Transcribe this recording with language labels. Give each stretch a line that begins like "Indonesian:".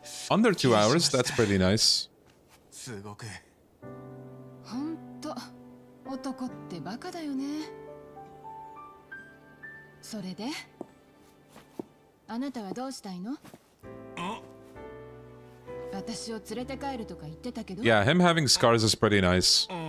English: Under 2 hours, that's pretty nice.
Japanese: ほんと男ってバカだよね。それであなたはどうしたいの？私を連れて帰るとか言ってたけど。
English: Yeah, him having scars is pretty nice.